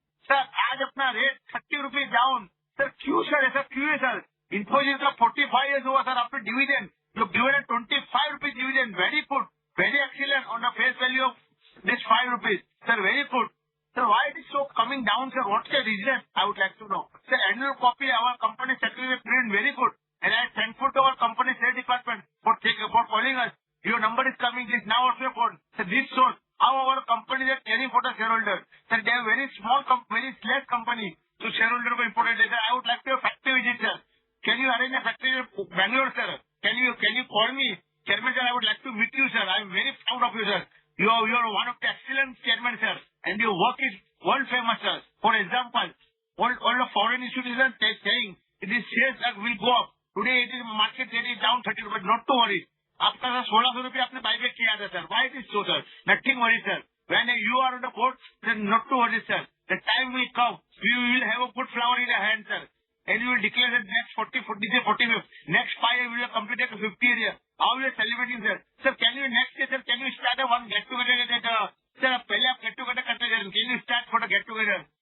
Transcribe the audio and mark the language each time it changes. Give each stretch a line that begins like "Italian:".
Hindi: Sir, आज अपना rate 30 rupees down. Sir, क्यों सर ऐसा क्यों है सर? Infosys का 45 years हुआ सर. आपने dividend
English: you given a 25 rupees dividend. Very good. Very excellent on the face value of this 5 rupees. Sir, very good. Sir, why it is so coming down, sir? What's the reason? I would like to know. Sir, annual copy our company secretary print very good. And I am thankful to our company sales department for calling us. Your number is coming. This now also phone. Sir, this shows how our company is caring for the shareholders. Sir, they are very small, very less company. So shareholder is important. Sir, I would like to have factory visit, sir. Can you arrange a factory in Bangalore, sir? Can you call me? Chairman, sir, I would like to meet you, sir. I am very proud of you, sir. You are one of the excellent chairman, sir. And your work is world famous, sir. For example, all the foreign institutions saying this shares will go up. Today it is market rate is down 30 rupees. Not to worry.
Hindi: आपका sir 1600 रुपये आपने buyback किया था, sir.
English: Why it is so, sir? Nothing worry, sir. When you are on the board, then not to worry, sir. The time will come. You will have a good flower in your hand, sir. And you will declare that next 45th. Next 5 years we will complete a 50th year. How we are celebrating, sir? Sir, can you next year, sir, can you start a one get together? Sir,
Hindi: पहले आप get together करते थे.
English: Can you start for the get together?